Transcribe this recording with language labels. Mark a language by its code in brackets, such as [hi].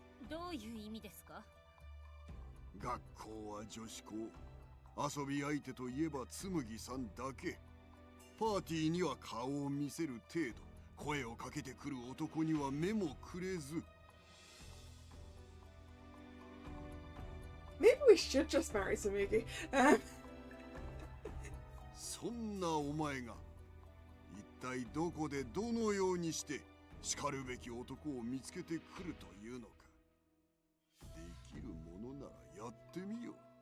[ja] どういう意味ですか？学校は女子校、遊び相手といえば紬さんだけ。パーティーには顔を見せる程度、声をかけてくる男には目もくれず。 [en] Maybe we should just marry Tsumugi. [ja] そんなお前が一体どこでどのようにしてしかるべき男を見つけてくるというのか。できるものならやってみよ。